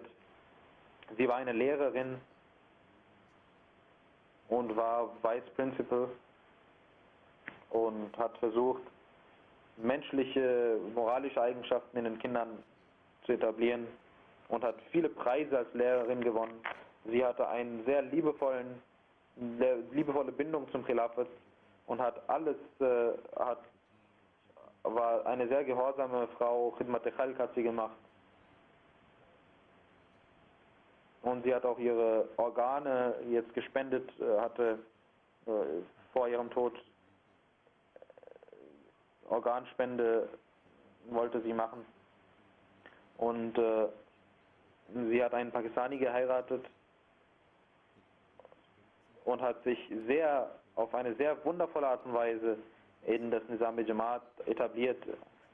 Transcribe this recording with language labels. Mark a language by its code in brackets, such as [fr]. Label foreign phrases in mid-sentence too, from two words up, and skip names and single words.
[de] Sie war eine Lehrerin und war [en] Vice Principal [de] und hat versucht, menschliche, moralische Eigenschaften in den Kindern zu etablieren und hat viele Preise als Lehrerin gewonnen. Sie hatte eine sehr liebevolle Bindung zum Khilafat und war eine sehr gehorsame Frau. [ar] خدمة الخلق [de] hat sie gemacht. Und sie hat auch ihre Organe jetzt gespendet, hatte vor ihrem Tod Organspende wollte sie machen. Und sie hat einen Pakistani geheiratet und hat sich auf eine sehr wundervolle Art und Weise in das [ur] نظام جماعت [de] etabliert.